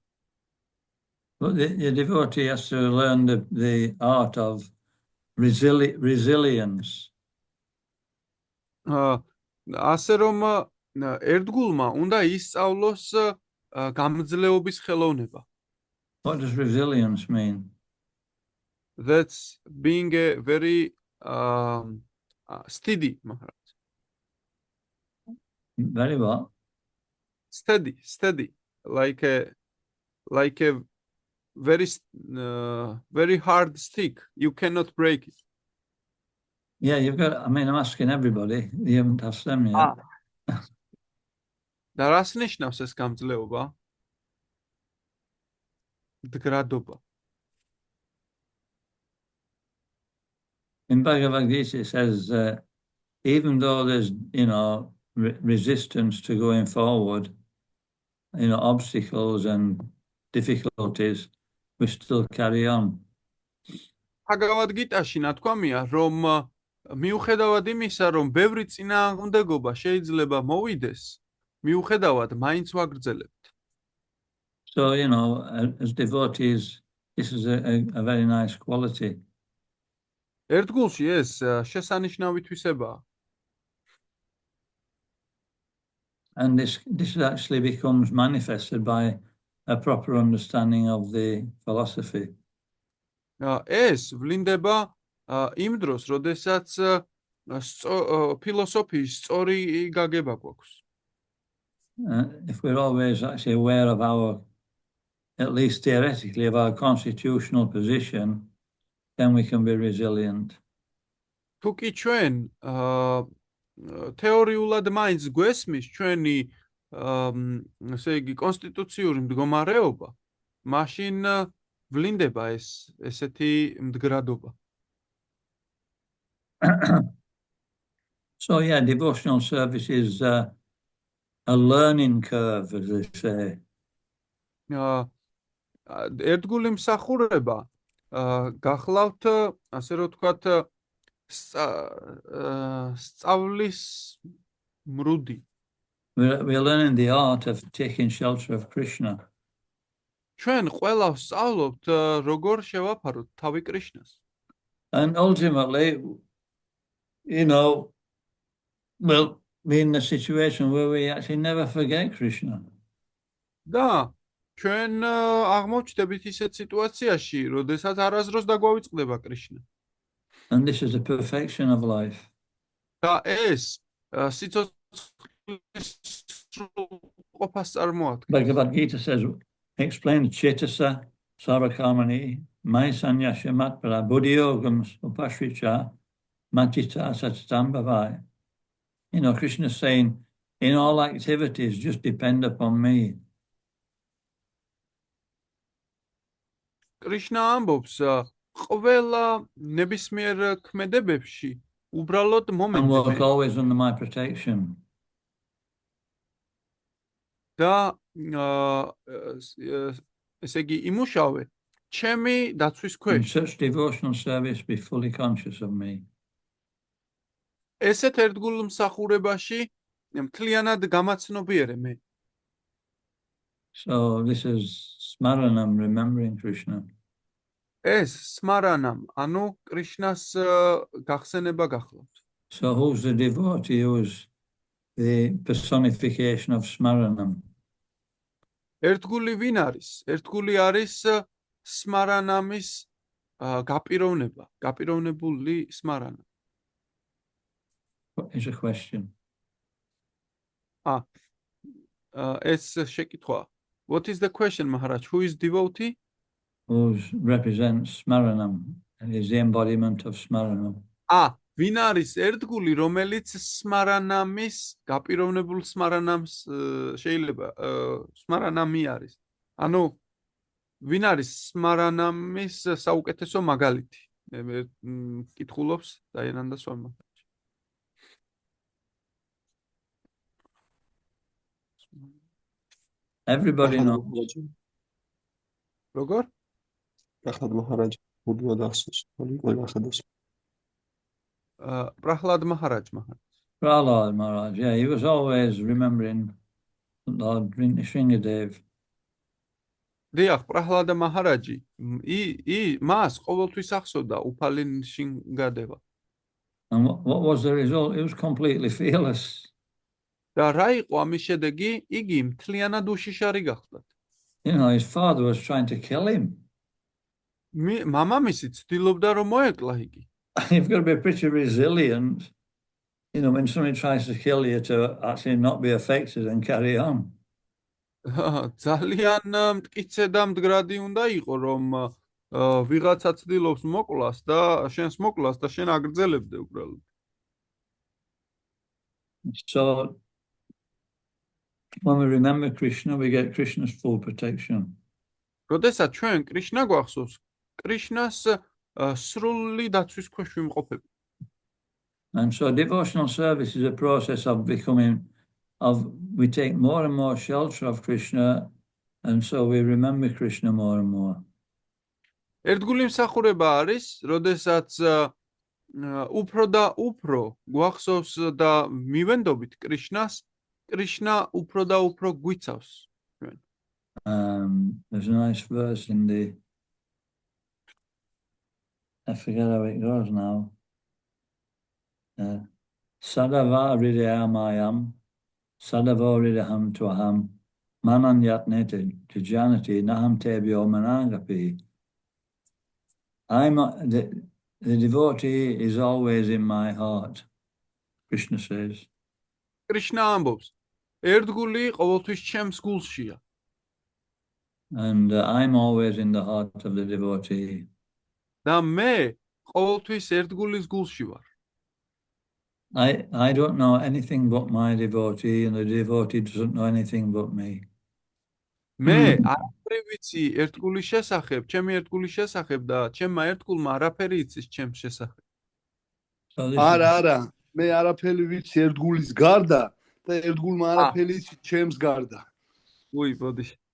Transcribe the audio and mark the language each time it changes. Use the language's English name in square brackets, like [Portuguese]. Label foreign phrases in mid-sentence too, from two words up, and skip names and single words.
[English] But the devotee has to learn the art of resilience. [Georgian] ასე რომ ერთგულმა უნდა ისწავლოს გამძლეობის ხელოვნება. [English] What does resilience mean? That's being a very steady Maharaj. Very what? Steady, like a very hard stick. You cannot break it. Yeah, I'm asking everybody. You haven't asked them yet. [Georgian] და რას ნიშნავს ეს გამძლეობა? მდგრადობა. [English] In Bhagavad Gita it says even though there's resistance to going forward, obstacles and difficulties, we still carry on. [Georgian] Bhagavad Gita-ში ნათქვამია, რომ მიუხედავად იმისა, რომ ბევრი წინააღმდეგობა შეიძლება მოვიდეს, მიუხედავად მაინც ვაგრძელებთ. [English] So, as devotees, this is a very nice quality. [Georgian] ერთგულში ეს შესანიშნავი თვისებაა. [English] And this actually becomes manifested by a proper understanding of the philosophy. [Georgian] ეს ვლინდება იმ დროს, როდესაც ფილოსოფიის სწორი გაგება გვაქვს. [English] If we're always actually aware of at least theoretically, of our constitutional position, then we can be resilient. [Georgian] თუ კი ჩვენ თეორიულად მაინც გვესმის ჩვენი ესე იგი კონსტიტუციური მდგომარეობა, მაშინ ვლინდება ესეთი მდგრადობა. [English] So devotional service is a learning curve, as they say. [Georgian] ერთგული მსახურება გახლავთ, ასე რომ ვთქვათ, სწავლის მრუდი. [English] We're learning the art of taking shelter of Krishna. [Georgian] ჩვენ ყველა ვსწავლობთ როგორ შევაფაროთ თავი კრიშნას. [English] And ultimately, we'll be in a situation where we actually never forget Krishna. [Georgian] და ჩვენ აღმოჩნდებით ისეთ სიტუაციაში, როდესაც არასდროს დაგვავიწყდება კრიშნა. [English] And this is the perfection of life. [Georgian] და ეს სიცოცხლის სრულყოფას წარმოადგენს. [English] Bhagavad Gita says, explain [Sanskrit] Chetasa, Sarakamani, Mai Sanyasya Matpara, Buddhiyogam Upashricha, Matita Satam Bhavai. [English] Krishna is saying, in all activities, just depend upon me. [Georgian] კრიშნა ამბობს, ყველა ნებისმიერ ქმედებებში უბრალოდ [English] And work [Georgian] მომენტი [English] always under my protection. [Georgian] და ესე იგი იმუშავე ჩემი დაცვის [English] In [Georgian] ქვეშ. [English] such devotional service, be fully conscious of me. [Georgian] ესეთ ერთგულ მსახურებაში მთლიანად გამაცნობიერე მე. [English] So this is Smaranam, remembering Krishna. [Georgian] ეს სმარანამ, ანუ კრიშნას გახსენება გახლავთ. [English] So who's the devotee who is the personification of Smaranam? [Georgian] ერთგული ვინ არის? ერთგული არის სმარანამის გაპიროვნება, გაპიროვნებული სმარანა. [English] What is a question? [Georgian] ეს შეკითხვა. [English] What is the question, Maharaj? Who is devotee? Who represents Smaranam and is the embodiment of Smaranam? [Georgian] ვინ არის ერთგული, რომელიც სმარანამის, გაპიროვნებულ სმარანამს შეიძლება სმარანამი არის. ანუ ვინ არის სმარანამის საუკეთესო მაგალითი? კითხულობს დაიანანდა სვამი. [English] Everybody knows. [Georgian] როგორ? [English] Prahlad Maharaj, Buddha Dasus, [Georgian] ყველა ხედავს. [English] Prahlad Maharaj. Prahlad Maharaj, yeah, he was always remembering Lord Shringadev. [Georgian] დიახ, პრაჰლადა მაჰარაჯი მას ყოველთვის ახსოვდა უფალი შინგადევა. [English] And what was the result? He was completely fearless. [Georgian] და რა იყო ამის შედეგი? იგი მთლიანად უშიშარი გახდა. [English] His father was trying to kill him. [Georgian] მამამისი ცდილობდა რომ მოეკლა იგი. [English] You've got to be pretty resilient, when somebody tries to kill you, to actually not be affected and carry on. [Georgian] ძალიან მტკიცე და მდგრადი უნდა იყო რომ ვიღაცა ცდილობს მოკლას და შენს მოკლას და შენ აგრძელებდე უბრალოდ. [English] So when we remember Krishna, we get Krishna's full protection. [Georgian] როდესაც ჩვენ კრიშნა გვახსოვს, კრიშნას სრული დაცვის ქვეშ ვიმყოფებით. [English] And so devotional service is a process of we take more and more shelter of Krishna, and so we remember Krishna more and more. [Georgian] ერთგული მსახურება არის, როდესაც უფრო და უფრო გვახსოვს და მივენდობით კრიშნას, კრიშნა უფრო და უფრო გვიცავს. [English] There's a nice verse in I forget how it goes now. [Sanskrit] Sadava hridayamayam, sadavo hridaham tvaham, mananyatnete tijanati naham tebyo manangapi. [English] The devotee is always in my heart, Krishna says. [Georgian] კრიშნა ამბობს, ერთგული ყოველთვის ჩემს გულშია. [English] And I'm always in the heart of the devotee. [Georgian] და მე ყოველთვის ერთგულის გულში ვარ. [English] I don't know anything but my devotee, and the devotee doesn't know anything but me. [Georgian] მე არაფერი ვიცი ერთგულის შესახებ, ჩემი ერთგულის შესახებ და ჩემმა ერთგულმა არაფერი იცის ჩემს შესახებ. არა, მე არაფერი ვიცი ერთგულის გარდა და ერთგულმა არაფერი ჩემს გარდა. უი, ბოდიში.